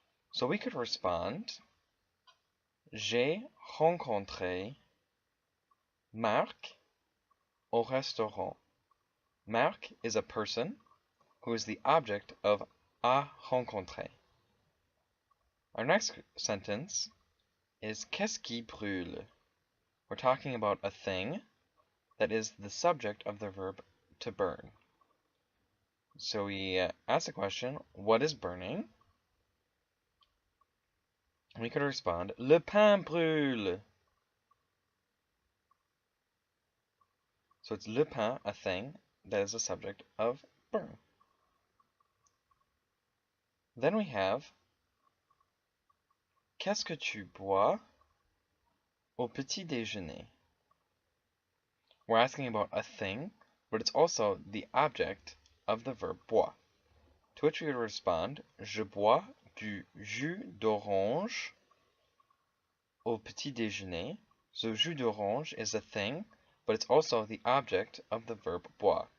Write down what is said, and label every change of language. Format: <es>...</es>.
<en>So we could respond,</en> <fr>j'ai rencontré Marc au restaurant.</fr> <en>Marc is a person who is the object of à rencontrer. Our next sentence is</en> <fr>qu'est-ce qui brûle?</fr> <en>We're talking about a thing that is the subject of the verb to burn. So we ask the question, what is burning? We could respond,</en> <fr>le pain brûle.</fr> <en>So it's le pain, a thing, that is the subject of burn. Then we have,</en> <fr>qu'est-ce que tu bois au petit déjeuner?</fr> <en>We're asking about a thing, but it's also the object of the verb boire. To which we would respond,</en> <fr>je bois du jus d'orange au petit déjeuner.</fr> <en>So jus d'orange is a thing, but it's also the object of the verb boire.</en>